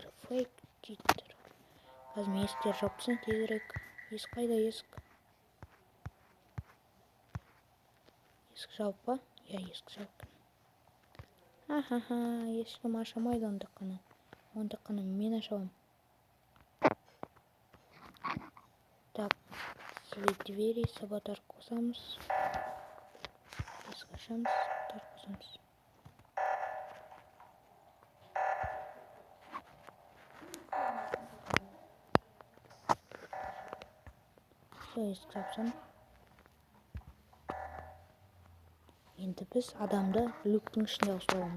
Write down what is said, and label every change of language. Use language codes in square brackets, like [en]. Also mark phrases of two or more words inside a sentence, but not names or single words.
[en] Fake cheater. [kk] Қазір мен есіктер жапсын тезірек. Есік қайда есік? Есік жауып па? Я есік жауып. Ахаха, ешкім ашамайды онда қана. Онда қана мен ашамын. [ru] Так, свет двери, [kk] саботаж қосамыз. Есік ашамыз, саботаж қосамыз. Все, есік жапсам. Енді біз адамды люктің ішінде ұстауымыз.